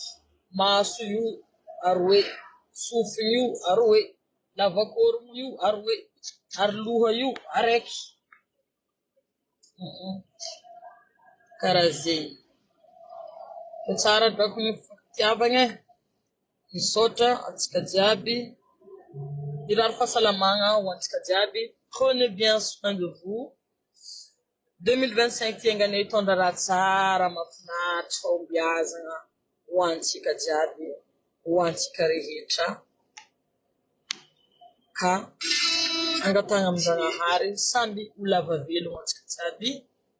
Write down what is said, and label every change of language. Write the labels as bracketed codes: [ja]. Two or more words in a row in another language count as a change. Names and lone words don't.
[mg] Maso io aroe, sofiny io aroe, lavakorona io aroe, ary loha io araiky. Karaha zegny. Fa tsara drako mifitiavagna misaotra antsika jiaby. Hirary fahasalamagna ho antsika jiaby. [fr] Prenez bien soin de vous. [mg] 2025 tiangana hitondra raha tsara mahafinaritra fahombiazana ho antsika jiaby, ho antsika rehetra. Ka angatagna amin'ny Zagnahary samby ho lava velo ho antsika jiaby.